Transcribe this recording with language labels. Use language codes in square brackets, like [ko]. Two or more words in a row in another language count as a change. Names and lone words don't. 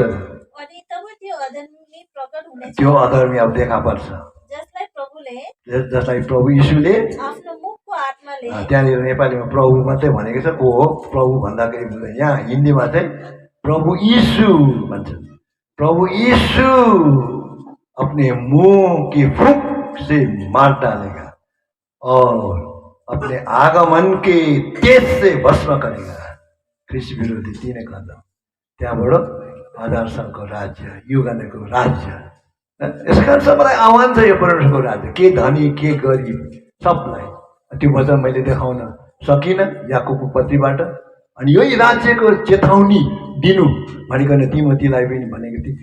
[ne] अनि तब त्यो अधर्मी प्रकट हुनेछ, त्यो अधर्मी अब देखा पर्छ, जसलाई प्रभु यीशुले आफ्नो मुखको आत्माले, त्यहाँनिर नेपालीमा प्रभु मात्रै भनेको छ, को हो प्रभु भन्दाखेरि बुझ्दैन। यहाँ हिन्दीमा चाहिँ प्रभु यीशु भन्छ। [hi] प्रभु यीशु अपने मुंह की फूंक से मार डालेगा और अपने आगमन के तेज से भस्म करेगा। [ne] ख्रिस्ट विरोधी 3 कदम। त्यहाँबाट 1000 सालको राज्य, युगानको राज्य। यस कारण सबैलाई आह्वान छ यो परमेश्वरको राज्य, के धनी के गरिब सबलाई। त्यो वचन मैले देखाउन सकिनँ याकुबको पत्रीबाट। अनि यही राज्यको चेतावनी दिनु भनिकन तिमोथीलाई पनि भनेको थिएँ।